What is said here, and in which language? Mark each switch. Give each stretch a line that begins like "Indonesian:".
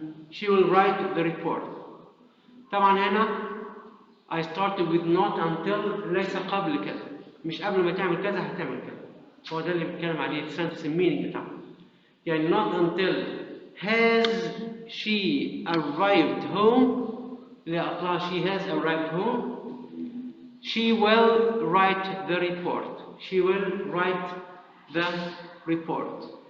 English: She will write the report.
Arabic: طبعا هنا
English: I started with not until
Arabic: ليس قبل كذا. مش قبل ما تعمل كذا هتعمل كذا. هو ده اللي بتكلم عليه السنتنس meaning بتاعه.
English: يعني not until has she arrived home.
Arabic: اللي أطلع
English: she has arrived home. She will write the report. She will write the report.